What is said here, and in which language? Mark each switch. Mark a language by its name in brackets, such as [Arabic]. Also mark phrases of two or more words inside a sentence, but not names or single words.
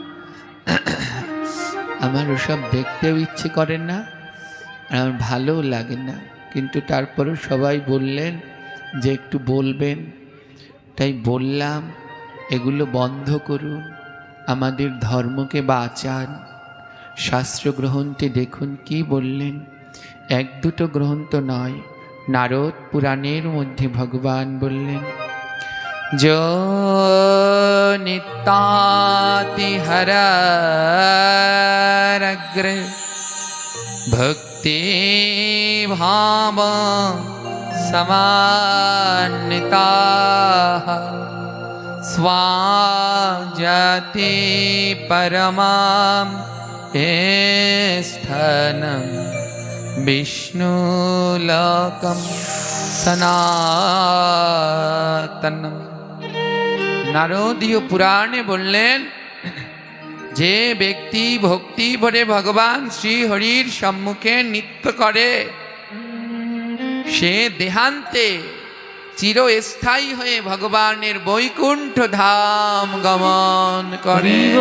[Bangla] আমার ওসব দেখতেও ইচ্ছে করে না, আমার ভালোও লাগে না, কিন্তু তারপরেও সবাই বললেন যে একটু বলবেন, তাই বললাম এগুলো বন্ধ করুন, আমাদের ধর্মকে বাঁচান। শাস্ত্র গ্রন্থে দেখুন কি বললেন, এক দুটো গ্রন্থ নয়, নারদ পুরাণের মধ্যে ভগবান বললেন, [Sanskrit] जो नित्याति हरग्र भक्ति भाव समान्विताः स्वाजाति परमां स्थानं विष्णुलोकं सनातनम्। [Bangla] নারদীয় পুরাণে বললেন, যে ব্যক্তি ভক্তি ভরে ভগবান শ্রী হরির সম্মুখে নৃত্য করে, সে দেহান্তে চিরস্থায়ী হয়ে ভগবানের বৈকুণ্ঠ ধাম গমন করে।